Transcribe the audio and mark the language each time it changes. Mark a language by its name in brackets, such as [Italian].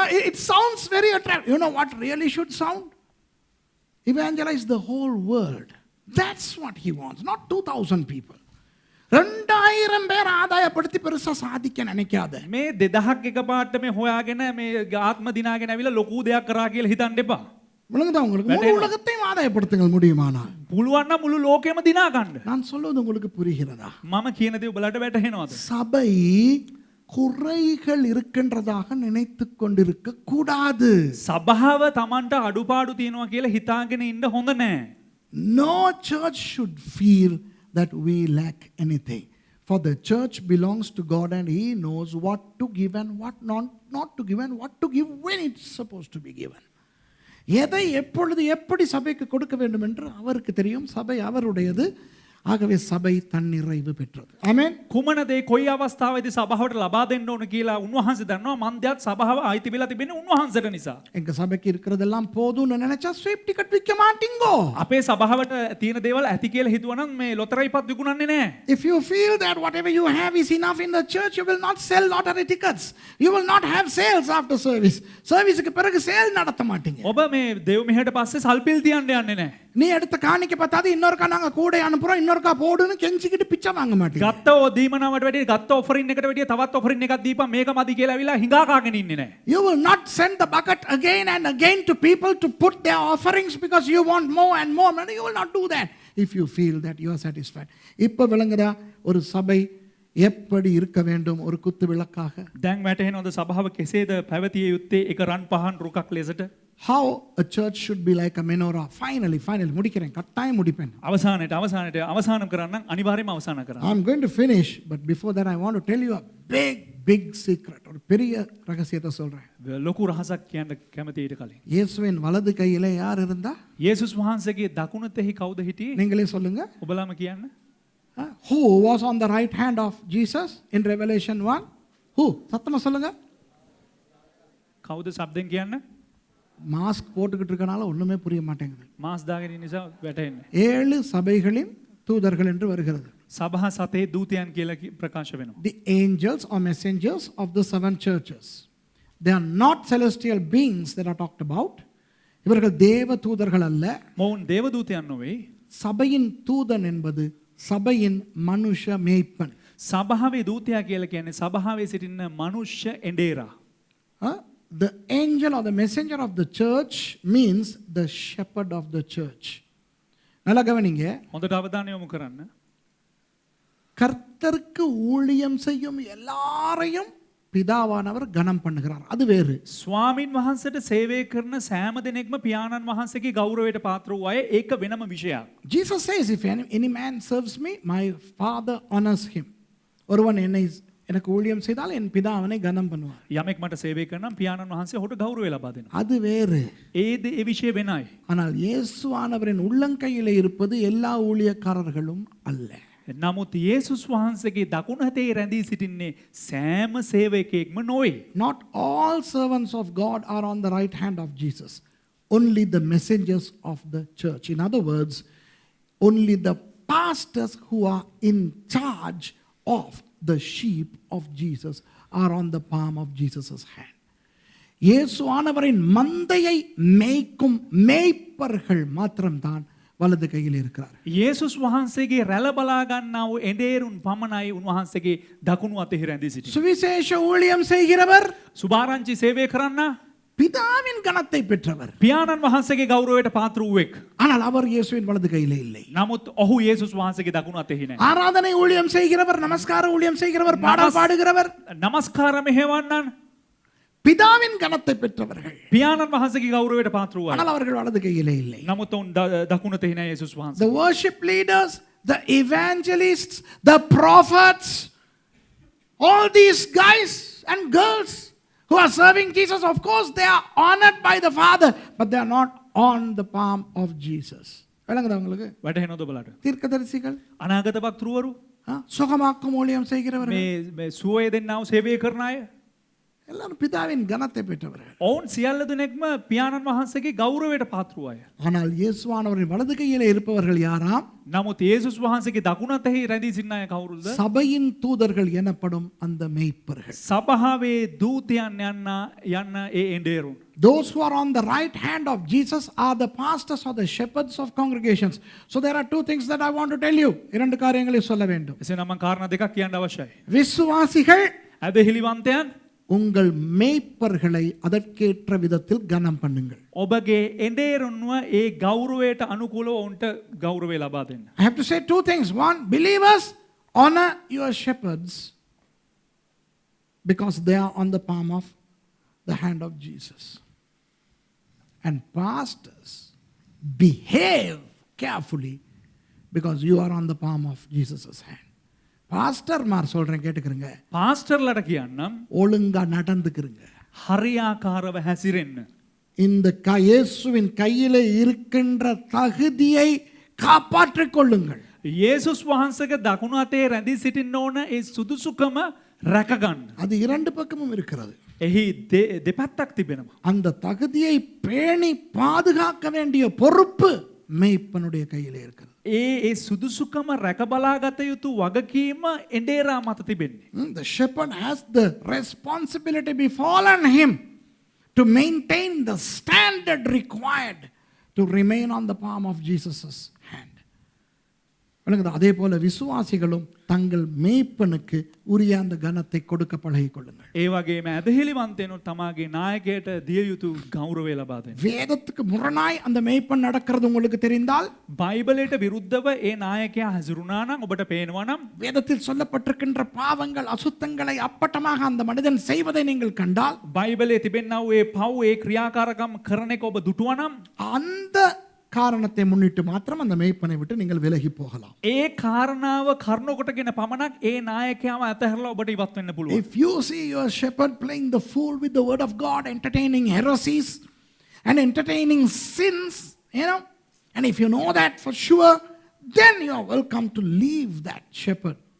[English] It sounds very attractive. You know what really should sound? Evangelize the whole world. That's what he wants. Not 2000 people. [Tamil] ரெண்டாயிரம் பேர் ஆதாயப்படுத்தி பெருசா சாதிக்க நினைக்காத. [Sinhala] මේ 2000ක් එකපාරට මේ හොයාගෙන මේ ආත්ම දිනාගෙන ඇවිල්ලා ලොකු දෙයක් කරා කියලා හිතන්න එපා. [Tamil] விளங்குதா உங்களுக்கு? முழு உலகத்தையும் ஆதாயப்படுத்துங்கள் முடியுமானால். [Sinhala] පුළුවන් නම් මුළු ලෝකෙම දිනා ගන්න. [Tamil] நான் சொல்வது உங்களுக்கு புரிகிறதா? [Sinhala] මම කියන දේ ඔබලට වැටහෙනවද? [Tamil] சபை குறைகள் இருக்கின்றதாக நினைத்துக் கொண்டிருக்க கூடாது. [Sinhala] සභාව Tamanට අඩුපාඩු තියෙනවා කියලා හිතාගෙන ඉන්න හොඳ නෑ. [English] No church should feel that we lack anything. For the church belongs to God and He knows what to give and what not to give and what to give when it's supposed to be given. [Tamil] எதை எப்பொழுது எப்படி சபைக்கு கொடுக்க வேண்டும் என்று அவருக்கு தெரியும். சபை அவருடையது. ஆகவே சபை தன்னிறைவு பெற்றது. ஆமென். [Sinhala] කුමන දේ කොයි අවස්ථාවේදී සභාවට ලබා දෙන්න ඕන කියලා උන්වහන්සේ දන්නවා. මන්දයත් සභාව අයිති වෙලා තිබෙන්නේ උන්වහන්සේට නිසා. [Tamil] எங்க சபைக்கு இருக்கிறதெல்லாம் போதும்னு நினைச்சா ஸ்வீப் டிக்கெட் விற்க மாட்டீங்கோ. [Sinhala] අපේ සභාවට තියෙන දේවල් ඇති කියලා හිතුවනම් මේ ලොතරැයිපත් විකුණන්නේ නැහැ. [English] If you feel that whatever you have is enough in the church, you will not sell lottery tickets. You will not have sales after service. [Tamil] சர்வீஸ்க்கு பிறகு சேல் நடத்த மாட்டீங்க. [Sinhala] ඔබ මේ දෙව් මෙහෙට පස්සේ සල්පිල් තියන්න යන්නේ නැහැ. [Tamil] நீ எடுத்த காணிக்க பார்த்தாது இன்னொருக்கா நாங்க கூட அனுப்புறோம் இன்னொருக்கா போடுன்னு கெஞ்சிக்கிட்டு பிச்சை வாங்க மாட்டீங்க. [Sinhala] ගත්ත දීමනාවට වැඩිය ගත්ත ඔෆරින් එකට වැඩිය තවත් ඔෆරින් එකක් දීපන් මේක මදි කියලා ඇවිල්ලා හිඟා කාගෙන ඉන්නේ නැහැ. [English] You will not send the bucket again and again to people to put their offerings because you want more and more money. You will not do that if you feel that you are satisfied. [Tamil] இப்ப விளங்குதா ஒரு சபை எப்படி இருக்க வேண்டும் ஒரு குத்து விளக்காக? [Sinhala] දැන් වැටහෙනවද සභාව කෙසේද පැවතිය යුත්තේ එක රන් පහන් රුකක් ලෙසට? [English] How a church should be like a menorah. Finally [Tamil] முடிக்கிறேன். கட்டாயம் முடிப்பேன். [Sinhala] අවසාனம் කරන්න අනිවාර්යයෙන්ම අවසාන කරන්න. [English] I'm going to finish, but before that I want to tell you a big secret. [Tamil] ஒரு பெரிய ரகசியத்தை சொல்றேன். [Sinhala] ලොකු රහසක් කියන්න කැමති ඊට කලින්. [Tamil] இயேசுவின் வலது கையிலே யார் இருந்தா? [Sinhala] යේසුස් වහන්සේගේ දකුණතෙහි කවුද හිටියේ? [Tamil] நீங்களே சொல்லுங்க. [Sinhala] ඔබලාම කියන්න. [English] Who was on the right hand of Jesus in Revelation 1? Who? [Tamil] சத்தமா சொல்லுங்க. [Sinhala] කවුද සබ්දෙන් කියන්න? [Tamil] மாஸ்க் போட்டுக்கிட்டு இருக்கனால ஒண்ணுமே புரிய மாட்டேங்குது. [Sinhala] මාස් දාගෙන ඉන්න නිසා වැටෙන්නේ. [Tamil] 7 சபைகளின் தூதர்கள் என்று வருகிறது. [Sinhala] සභා සතේ දූතයන් කියලා ප්‍රකාශ වෙනවා. [English] The angels or messengers of the 7 churches. They are not celestial beings that are talked about. [Tamil] இவர்கள் தேவ தூதர்கள் அல்ல. [Sinhala] මොවුන් දේව දූතයන් නොවේ. [Tamil] சபையின் தூதன் என்பது சபையின் மனுஷ மேய்ப்பன். [Sinhala] සභාවේ දූතයා කියලා කියන්නේ සභාවේ සිටින මනුෂ්‍ය එඬේරා. [English] The angel or the messenger of the church means the shepherd of the church. [Tamil] நல்லா கவனிங்க. [Sinhala] හොඳට අවධානය යොමු කරන්න. [Tamil] கர்த்தருக்கு ஊழியம் செய்யும் எல்லாரையும் பிதாவானவர் கனம் பண்ணுகிறார். அது வேறு. [Sinhala] ස්වාමින් වහන්සේට සේවය කරන සෑම දෙනෙක්ම පියාණන් වහන්සේගේ ගෞරවයට පාත්‍ර වූ අය ඒක වෙනම විෂයක්. [English] Jesus says, if any man serves me, my Father honors him. [Tamil] ஒருவன் எனக்கு ஊழியம் செய்தால் என் பிதா அவனை கனம் பண்ணுவார். [Sinhala] යමෙක් මට සේවය කරනම් පියාණන් වහන්සේ ඔහුට ගෞරවය ලබා දෙනවා. [Tamil] அது வேறு. [Sinhala] ඒ විෂය වෙනයි. [Tamil] ஆனால் இயேசுவானவரின் உள்ளங்கையிலே இருப்பது எல்லா ஊழியக்காரர்களும் அல்ல. [Sinhala] නමුත් යේසුස් වහන්සේගේ දකුණු හතේ රැඳී සිටින්නේ සෑම සේවකයෙක්ම නොවේ. [English] Not all servants of God are on the right hand of Jesus. Only the messengers of the church. In other words, only the pastors who are in charge of the sheep of Jesus are on the palm of Jesus' hand. [Tamil] இயேசுவானவரின் மந்தையை மேய்க்கும் மேய்ப்பர்கள் மாத்திரம்தான் வலது கையில் இருக்கிறார். [Sinhala] යේසුස් වහන්සේගේ රැළ බලා ගන්නා වූ එඬේරුන් පමණයි උන්වහන්සේගේ දකුණු අතෙහි රැඳී සිටින්නේ. [Tamil] சுவிசேஷ ஊழியம் செய்கிறவர் [Sinhala] සුභාරංචි සේවය කරන්න [Tamil] பிதாவின் கனத்தை பெற்றவர். [Sinhala] පියාණන් වහන්සේගේ ගෞරවයට පාත්‍ර වූෙක්. [Tamil] ஆனால் அவர் இயேசுவின் வலது கையிலே இல்லை. [Sinhala] නමුත් ඔහු යේසුස් වහන්සේගේ දකුණු අතෙහි නැහැ. [Tamil] ஆராதனை ஊழியம் செய்கிறவர், நமஸ்கார ஊழியம் செய்கிறவர், பாடல் பாடுகிறவர் [Sinhala] නමස්කාර මෙහෙවන්නන් [Tamil] பிதாவின் கனத்தை பெற்றவர்கள். [Sinhala] පියාණන් වහන්සේගේ ගෞරවයට පාත්‍ර වූ අය. [Tamil] ஆனால் அவர்கள் வலது கையிலே இல்லை. [Sinhala] නමුත් ඔවුන් දකුණු අතෙහි නැහැ යේසුස් වහන්සේ. [English] The worship leaders, the evangelists, the prophets, all these guys and girls who are serving Jesus, of course they are honored by the Father, but they are not on the palm of Jesus. [Tamil] விளங்குதா உங்களுக்கு? [Sinhala] වැටහෙනවද ඔබලට? [Tamil] தீர்க்கதரிசிகள், [Sinhala] අනාගත වක්තෘවරු [Tamil] சுகமாக்கும் ஊழியம் செய்கிறவர்கள், [Sinhala] මේ සුවය දෙන්නා වූ සේවය කරන අය [Tamil] எல்லாரும் பிதாவின் கனத்தை பெற்றவர்கள். [Sinhala] ඔවුන් සියල්ල දෙනෙක්ම පියාණන් වහන්සේගේ ගෞරවයට පාත්‍ර අය. [Tamil] ஆனால் இயேசுவானவரின் வலது கையிலே இருப்பவர்கள் யாராம்? [Sinhala] නමුත් යේසුස් වහන්සේගේ දකුණු අතෙහි රැඳී සිටින අය කවුරුද? [Tamil] சபையின் தூதர்கள் எனப்படும் அந்த மேய்ப்பர்கள். [Sinhala] සභාවේ දූතයන් යන්න ඒ එඬේරුන්. [English] Those who are on the right hand of Jesus are the pastors or the shepherds of congregations. So there are two things that I want to tell you. [Tamil] இரண்டு காரியங்களை சொல்ல வேண்டும். [Sinhala] එසේනම් මම කාරණා දෙකක් කියන්න අවශ්‍යයි. [Tamil] விசுவாசிகள் [Sinhala] ඇදහිලිවන්තයන් [Tamil] உங்கள் மேய்ப்பர்களை அதற்கேற்ற விதத்தில் கனம் பண்ணுங்கள். [Sinhala] ඔබගේ එඬේරුන්ව ඒ ගෞරවයට අනුකූලව ඔවුන්ට ගෞරවය ලබා දෙන්න. [English] I have to say two things. One, believers honor your shepherds because they are on the palm of the hand of Jesus. And pastors, behave carefully because you are on the palm of Jesus' hand. [Tamil] Pastor மார் சொல்றேன் கேட்டுக்கிறங்க. [Sinhala] පාස්ටර්ලට කියන්නම් [Tamil] ஒழுங்கா நடந்துக்கிறங்க. [Sinhala] හරියාකාරව හැසිරෙන්න. [Tamil] இந்த இயேசுவின் கையிலே இருக்கின்ற தகுதியை காப்பாற்றிக் கொள்ளுங்கள். [Sinhala] යේසුස් වහන්සේගේ දකුණු අතේ රැඳී සිටින්න ඕන ඒ සුදුසුකම රැකගන්න. [Tamil] அது இரண்டு பக்கமும் இருக்கிறது. [Sinhala] එහි දෙපැත්තක් තිබෙනවා. [Tamil] அந்த தகுதியை பேணி பாதுகாக்க வேண்டிய பொறுப்பு மேய்ப்பனுடைய கையிலே இருக்கிறது. [Sinhala] ඒ සුදුසුකම රැකබලාගත යුතු වගකීම එඬේරා මත තිබෙන්නේ. [English] The shepherd has the responsibility befallen him to maintain the standard required to remain on the palm of Jesus' hand. [Tamil] அதே போல விசுவாசிகளும் தங்கள் மேய்ப்பனுக்கு உரிய அந்த கனத்தை கொடுக்க பழகிக் கொள்ளுங்கள். [Sinhala] ඒ වගේම ඇදහිලිවන්තයනුත් තමාගේ නායකයට දිය යුතු ගෞරවය ලබා දෙන්න. [Tamil] வேதத்துக்கு முரணாய் அந்த மேய்ப்பன் நடக்கிறது உங்களுக்கு தெரிந்தால், [Sinhala] බයිබලයට විරුද්ධව ඒ නායකයා හැසිරුණා නම් ඔබට පේනවා නම් [Tamil] வேதத்தில் சொல்லப்பட்டிருக்கின்ற பாவங்கள் அசுத்தங்களை அப்பட்டமாக அந்த மனிதன் செய்வதை நீங்கள் கண்டால், [Sinhala] බයිබලයේ තිබෙනා වූ ඒ පව් ඒ ක්‍රියාකාරකම් කරන එක ඔබ දුටුවා නම් [Tamil] அந்த காரணத்தை முன்னிட்டு மாத்திரம் அந்த மேய்ப்பனை விட்டு நீங்கள் விலகி போகலாம். [Sinhala] ඒ කාරණාව කරුණු කොටගෙන පමණක් ඒ නායකයාව අතහැරලා ඔබට ඉවත් වෙන්න පුළුවන්. [English] If you see your shepherd playing the fool with the word of God, entertaining heresies and entertaining sins, and if you know that for sure, then you are welcome to leave that shepherd.